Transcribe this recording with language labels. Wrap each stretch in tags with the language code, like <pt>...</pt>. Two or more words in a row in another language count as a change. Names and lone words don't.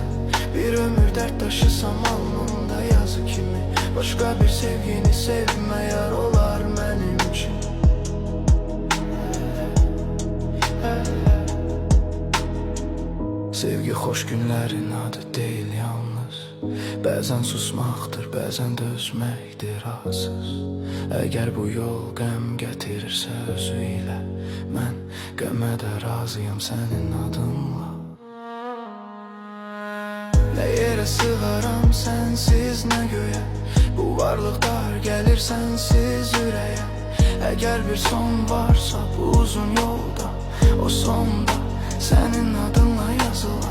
<tr>Bir ömür dert taşısam alnımda yazı kimi. Başka bir sevgini sevme yar olar benim için. Sevgi hoş günlerin adı değil yalnız.</tr> <az>Bəzən susmaqdır, bəzən dözməkdir razız. Əgər bu yol qəm gətirirsə özü ilə, mən qəmə də razıyam sənin adınla.</az> <tr>Ne yere sığaram sensiz, ne göğe. Bu varlık dar gelir sensiz yüreğe. Eğer bir son varsa bu uzun yolda, o sonda senin adınla yazıla.</tr>